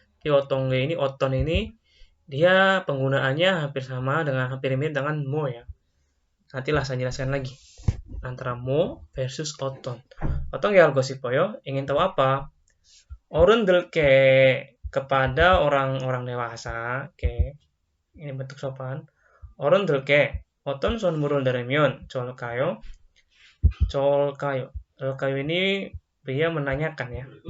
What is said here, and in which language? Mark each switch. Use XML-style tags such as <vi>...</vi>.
<id>Di 어떤 게 ini, 어떤 ini dia penggunaannya hampir mirip dengan mo ya. Nantilah saya jelaskan lagi antara mo versus 어떤.</id> <ko>어떤 게 알고 싶어요?</ko> <id>Ingin tahu apa? 어른들께 kepada orang-orang dewasa. Oke. Ini bentuk sopan.</id> <ko>어른들께 어떤 선물을 드리면 좋을까요? 좋을까요?</ko> <id>좋을까요 ini dia menanyakan ya.</id>